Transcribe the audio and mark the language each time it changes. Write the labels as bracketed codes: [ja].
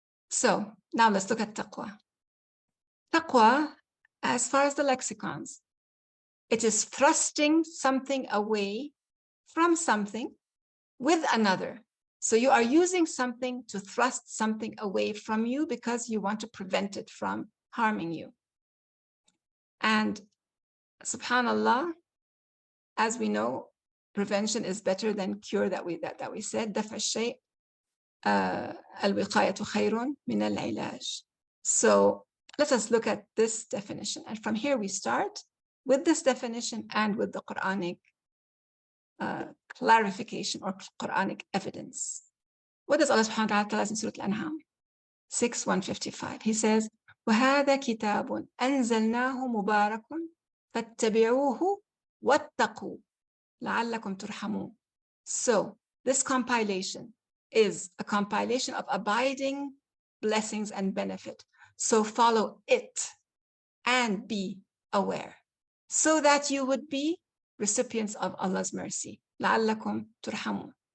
[en] So now let's look at taqwa. Taqwa, as far as the lexicons, it is thrusting something away from something with another. So you are using something to thrust something away from you because you want to prevent it from harming you. And subhanallah, as we know, prevention is better than cure, that we said. [ar] دفع الشيء الوقاية خير من العلاج. [en] So let us look at this definition. And from here we start with this definition and with the Quranic clarification or Quranic evidence. What does Allah subhanahu wa ta'ala tell us in Surah Al-An'am 6:155? He says, [ar] وَهَذَا كِتَابٌ أَنزَلْنَاهُ مُبَارَكٌ فَاتَّبِعُوهُ وَاتَّقُوا لَعَلَّكُمْ تُرْحَمُونَ. [en] So this compilation is a compilation of abiding blessings and benefit. So follow it and be aware so that you would be recipients of Allah's mercy. [ar] لَعَلَّكُمْ تُرْحَمُونَ.